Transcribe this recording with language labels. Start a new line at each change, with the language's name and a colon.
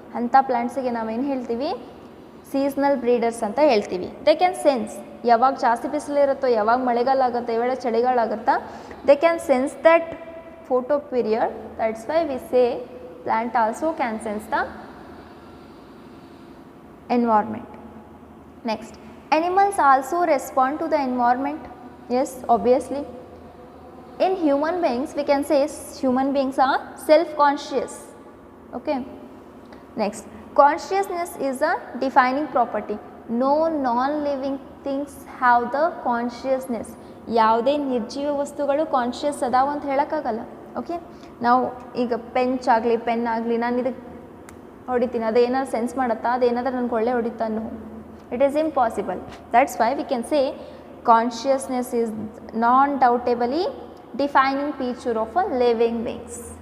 Kannada: ಅಂಥ ಪ್ಲಾಂಟ್ಸಿಗೆ ನಾವೇನು ಹೇಳ್ತೀವಿ, ಸೀಸ್ನಲ್ ಬ್ರೀಡರ್ಸ್ ಅಂತ ಹೇಳ್ತೀವಿ.
English: they can sense
Kannada: ಯಾವಾಗ ಜಾಸ್ತಿ ಬಿಸಿಲಿರುತ್ತೋ, ಯಾವಾಗ ಮಳೆಗಾಲ ಆಗುತ್ತೆ, ಯಾವಾಗ ಚಳಿಗಾಲ ಆಗುತ್ತಾ,
English: They can sense that photo period. That's why we say plant also can sense the environment. Next, animals also respond to the environment. Yes, obviously. In human beings, we can say human beings are self-conscious. Okay. Next, consciousness is a defining property. No non-living things have the consciousness.
Kannada: ಯಾವುದೇ ನಿರ್ಜೀವ ವಸ್ತುಗಳು conscious ಅದಾವ ಅಂತ ಹೇಳೋಕ್ಕಾಗಲ್ಲ. Okay, ನಾವು ಈಗ pen ಆಗಲಿ ನಾನು ಇದಕ್ಕೆ ಹೊಡಿತೀನಿ, ಅದೇನಾದ್ರು ಸೆನ್ಸ್ ಮಾಡುತ್ತಾ, ಅದೇನಾದ್ರೂ ನನಗೆ ಒಳ್ಳೆ ಹೊಡಿತಾ ಅನ್ನೋ,
English: It is impossible. That's why we can say consciousness is non doubtably defining feature of a living beings.